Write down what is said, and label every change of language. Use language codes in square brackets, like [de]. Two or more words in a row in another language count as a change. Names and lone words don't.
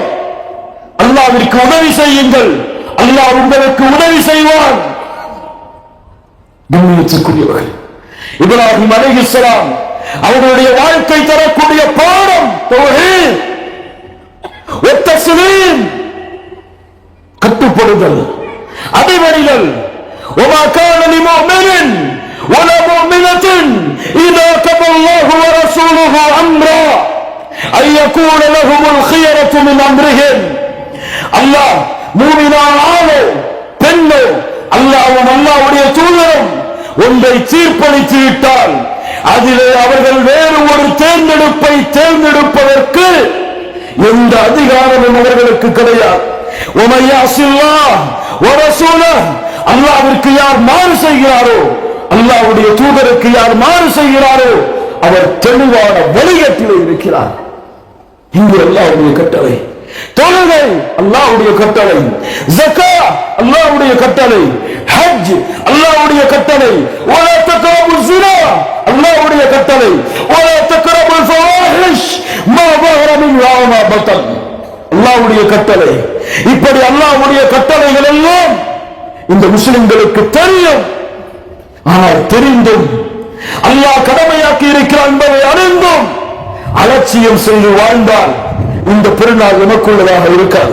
[ta] அல்லாஹ்விற்கு உதவி செய்யுங்கள், அல்லாஹ் உங்களுக்கு உதவி செய்வான். கண்ணியத்துக்குரியவர்கள், இப்ராஹிம் அலைஹிஸ்ஸலாம் அவருடைய வாழ்க்கை தரக்கூடிய பாடம் [ar] توحيد و تسليم, [ta] கட்டுப்படுதல், அடிபணிதல். [ar] وما كان لمؤمن ولا مؤمنة إذا قضى الله ورسوله أمرا أن يكون لهم الخيرة من أمرهم. [ta] அல்லாஹ் மூமினானோ பெண்ணோ அல்லாஹ்வும் அல்லாஹ்வுடைய தூதரும் ஒன்றை தீர்ப்பளித்து விட்டால் அதிலே அவர்கள் வேறு ஒரு தேர்ந்தெடுப்பை தேர்ந்தெடுப்பதற்கு எந்த அதிகாரமும் அவர்களுக்கு கிடையாது. [ar] وَمَن يَعْصِ اللَّهَ وَرَسُولَهُ, [ta] அல்லாஹ்விற்கு யார் மாறு செய்கிறாரோ, அல்லாஹ்வுடைய தூதருக்கு யார் மாறு செய்கிறாரோ அவர் தெளிவான வழிகேட்டிலே இருக்கிறார். இங்கு அல்லாஹ்வுடைய கட்டளை, தொழுகை அல்லாஹ்வுடைய கட்டளை, ஸகாத் அல்லாஹ்வுடைய கட்டளை, ஹஜ் அல்லாஹ்வுடைய கட்டளை, [ar] ولا تقربوا الزنا [ta] அல்லாஹ்வுடைய கட்டளை, [ar] ولا تقربوا الفواحش ما ظهر منها وما بطن [ta] அல்லாஹ்வுடைய கட்டளை. இப்படி அல்லாஹ்வுடைய கட்டளைகள் எல்லாம் இந்த முஸ்லிம்களுக்கு தெரியும். ஆனால் தெரிந்தும் அல்லாஹ் கடமையாக்கி இருக்கிறான் என்பதை அறிந்தும் அலட்சியம் செய்து வாழ்ந்தால் இந்த பெருநாள் எமக்குள்ளதாக இருக்காது.